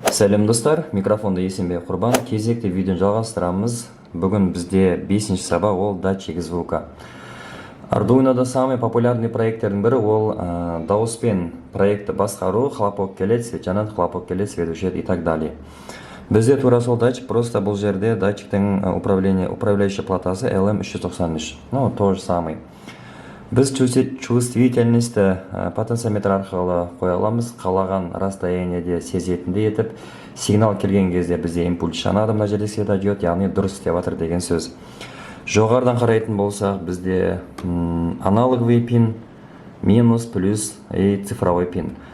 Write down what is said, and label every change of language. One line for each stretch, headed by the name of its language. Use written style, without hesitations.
Kazakh: Сәлем достар, микрофонда Есенбек Құрбан. Кезекті видеоны жалғастырамыз. Бүгін бізде 5-ші сабақ, ол
Russian: датчик звука.
Kazakh: Arduino'да
Russian: самый популярный
Kazakh: проекттердің бірі ол дауыспен проектті басқару, хлопок келеді, свет жанады, хлопок келеді, свет өшеді
Russian: и так далее.
Kazakh: Бізде тура сол датчик, просто бұл жерде датчиктің управляющий платасы LM393.
Russian: Ну, то же самый.
Kazakh: Біз чувствительності потенциометр арқылы қоя аламыз, қалаған расстояниеде сезетіндей етіп, сигнал келген кезде бізде импульс жанады, мына жерде светодиод, яғни дұрыс істеп жатыр деген сөз. Жоғарыдан қарайтын болсақ, бізде аналоговый пин, минус, плюс
Russian: и цифровой пин.